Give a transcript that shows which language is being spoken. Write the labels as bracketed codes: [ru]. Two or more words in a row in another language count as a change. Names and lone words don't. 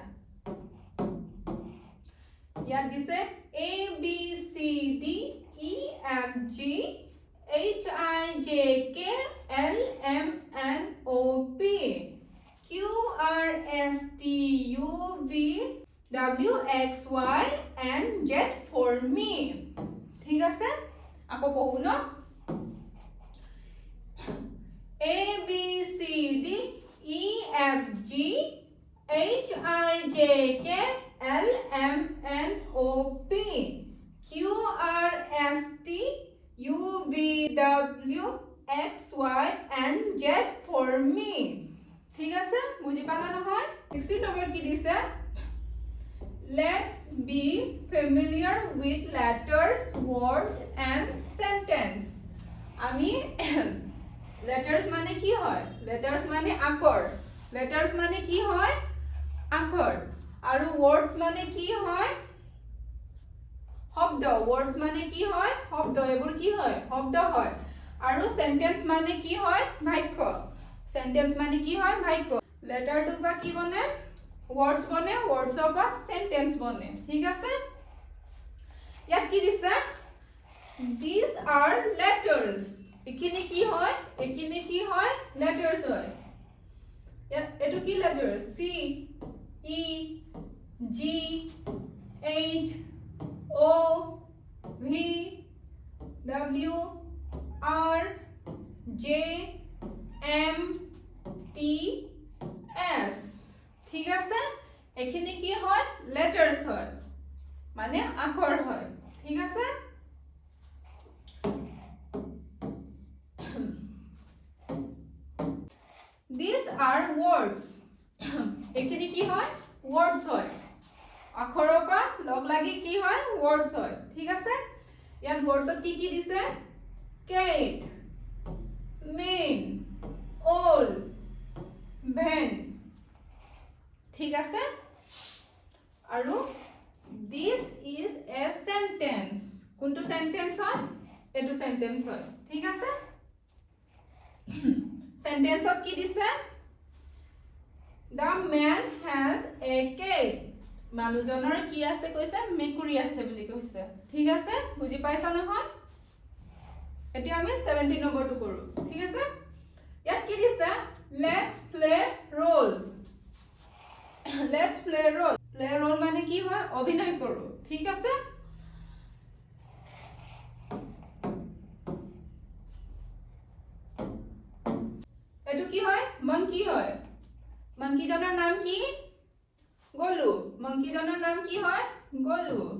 [en] ইয়াত দিছে A B C D E F G H I J K L M N O P Q R S T U V W X Y and Z for me [as] ঠিক আছে আকৌ পঢ়ো ন [en] A B C D E F G H I J K L M N O P Q R S T U V W X Y and Z for me [as] ঠিক আছে বুজি পালা নহয় 16 নম্বৰ কি দিছে [en] let's be familiar with letters words and sentence [as] আমি letters মানে কি হয় letters মানে আখৰ letters মানে কি হয় আখৰ আৰু words মানে কি হয় শব্দ words মানে কি হয় শব্দ এবোৰ কি হয় শব্দ হয় আৰু sentence মানে কি হয় বাক্য sentence মানে কি হয় বাক্য letter টো বা কি বনে words বনে words বা sentence বনে ঠিক আছে ইয়াত কি দিছে [en] these are letters [as] এখিনি কি হয় letters হয় ইয়াত এটো কি letters [en] C E G H O V W R J M T S [as] ঠিক আছে এখিনি কি হয় letters হয় মানে আখৰ হয় ঠিক আছে [en] these are words [as] এখিনি কি হয় words হয় আখৰৰ পৰা লগ লাগি কি হয় words হয় ঠিক আছে ইয়াত words কি কি দিছে [en] cat man all van [as] ঠিক আছে আৰু [en] this is a sentence [as] কোনটো sentence হয় এটো sentence হয় ঠিক আছে sentence ত কি দিছে [en] the man has a cat [as] মানুহজনৰ কি আছে কৈছে মেকুৰী আছে বুলি কৈছে ঠিক আছে বুজি পাইছা নহয় এতিয়া আমি 17 নম্বৰটো কৰো ঠিক আছে ইয়াত কি দিছে [en] let's play roles let's play role [as] মানে কি হয় অভিনয় কৰো ঠিক আছে এটো কি হয় monkey হয় monkey জনৰ নাম কি গলু monkey জনৰ নাম কি হয় গলু